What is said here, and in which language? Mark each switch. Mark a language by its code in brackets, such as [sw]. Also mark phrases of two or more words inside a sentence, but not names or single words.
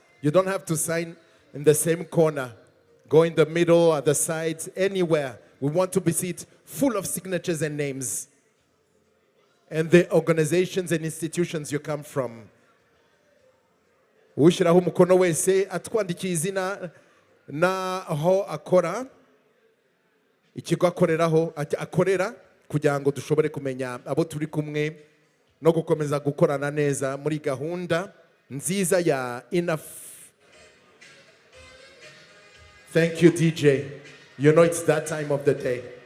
[en] You don't have to sign in the same corner. Go in the middle, at the sides, anywhere. We want to be seated full of signatures and names. And the organizations and institutions you come from. [rn] Ushiraho umukono wese atwandikiye izina naho akora, ikigo akorera kugira ngo dushobore kumenya abo turi kumwe no gukomeza gukorana neza muri gahunda nziza ya Enough. [en] Thank you, DJ. You know it's that time of the day.